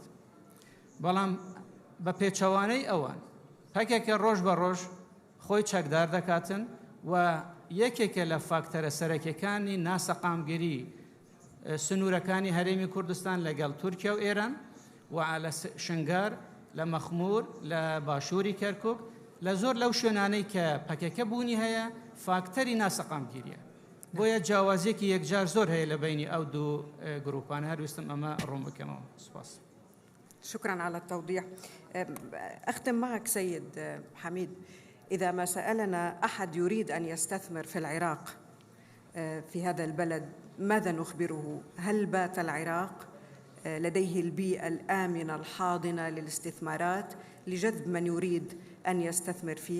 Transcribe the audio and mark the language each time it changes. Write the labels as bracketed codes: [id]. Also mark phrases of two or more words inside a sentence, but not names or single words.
[ckb] بەڵام بە پێچەوانەی ئەوان پەکێکە ڕۆژ بە ڕۆژ خۆی چەکدار دەکاتن و یەکێکە لە فاکتەرە سەرەکیەکانی ناسەقامگیری سنوورەکانی هەرێمی کوردستان لەگەڵ تورکیا و ئێران و لە شنگار، لە مەخمور، لە باشووری کەرکوک، لە زۆر لەو شوێنانەی کە پەکەکە بوونی هەیە فاکتەری ناسەقامگیریە. بۆیە جیاوازیەکی یەکجار زۆر هەیە لە بینی ئەو دوو گروپانە. هەرویستم ئەمە ڕوون بکەمەوە. سوپاس. [ar] شكرا على التوضيح. أختم معك سيد حميد، إذا ما سألنا أحد يريد أن يستثمر في العراق في هذا البلد ماذا نخبره؟ هل بات العراق لديه البيئة الآمنة الحاضنة للاستثمارات لجذب من يريد أن يستثمر فيه؟